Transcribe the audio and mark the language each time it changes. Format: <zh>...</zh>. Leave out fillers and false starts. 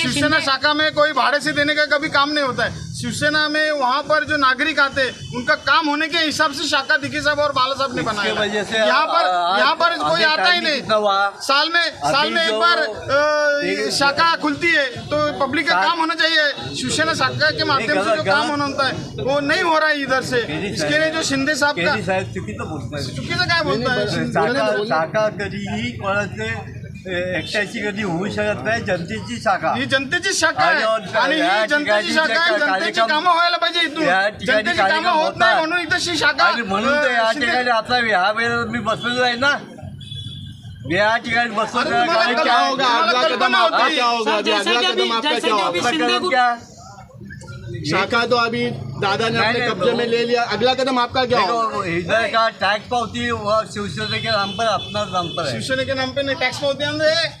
<hi>शिवसेना शाखा में कोई भाड़े से देने का कभी काम नहीं होता है। शिवसेना में वहाँ पर जो नागरिक आते उनका काम होने के हिसाब से शाखा दिघे साहब और बाला साहब ने बनाया। यहाँ पर कोई आता ही नहीं। साल में एक बार शाखा खुलती है तो पब्लिक का काम होना चाहिए। शिवसेना शाखा के माध्यम से जो काम होना होता है वो नहीं हो रहा है इधर से। इसके लिए जो शिंदे साहब का</hi> <mr>चुकीचं काय बोलताय? शाखा कधीही कोणाचे एकट्याची कधी होऊ शकत नाही, जनतेची शाखा ही जनतेची शाखा आहे आणि ही जनतेची शाखा आहे। जनतेची कामं व्हायला पाहिजे इथून, जनतेची कामं होत नाही म्हणून इथं शाखा। म्हणून तर या ठिकाणी आता ह्या वेळेला मी बसलेलो आहे ना, मी या ठिकाणी बसलो।</mr> <hi>क्या होगा अगला कदम आपका, क्या होगा अगला कदम आपका, क्या होगा? शाखा तो अभी दादा ने अपने कब्जे में ले लिया, अगला कदम आपका क्या होगा? इधर का टैक्स पावती वो शिवसेना के नाम पर, अपना नाम पर है। शिवसेना के नाम पे नहीं टैक्स पावती हम दे।</hi>